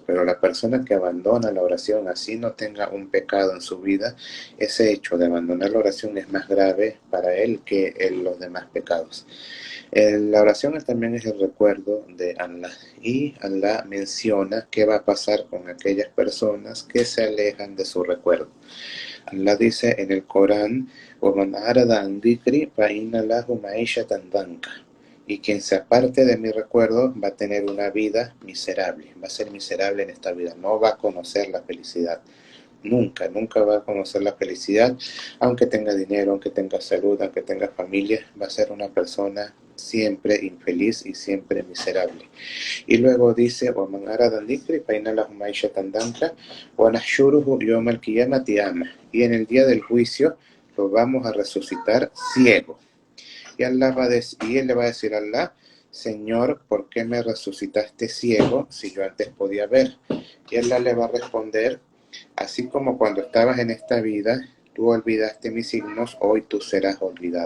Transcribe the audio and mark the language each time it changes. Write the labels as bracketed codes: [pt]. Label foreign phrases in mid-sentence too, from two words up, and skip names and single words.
[es] Pero la persona que abandona la oración, así no tenga un pecado en su vida, ese hecho de abandonar la oración es más grave para él que los demás pecados. La oración también es el recuerdo de Allah, y Allah menciona qué va a pasar con aquellas personas que se alejan de su recuerdo. Allah dice en el Corán, [ar] وَمَنْ أَعْرَضَ عَنْ ذِكْرِي فَإِنَّ لَهُ مَعِيشَةً ضَنْكًا. [es] Y quien se aparte de mi recuerdo va a tener una vida miserable, va a ser miserable en esta vida, no va a conocer la felicidad. Nunca, nunca va a conocer la felicidad, aunque tenga dinero, aunque tenga salud, aunque tenga familia, va a ser una persona siempre infeliz y siempre miserable. Y luego dice, [ar] وَمَنْ أَرَادَ الذِّكْرِ فَإِنَّ لَهُ مَعِيشَةً ضَنْكًا وَنَحْشُرُهُ يَوْمَ الْقِيَامَةِ أَعْمَى. [es] Y en el día del juicio lo vamos a resucitar ciego. Y él le va a decir a Allah, Señor, ¿por qué me resucitaste ciego si yo antes podía ver? Y Allah le va a responder, así como cuando estabas en esta vida, tú olvidaste mis signos, hoy tú serás olvidado.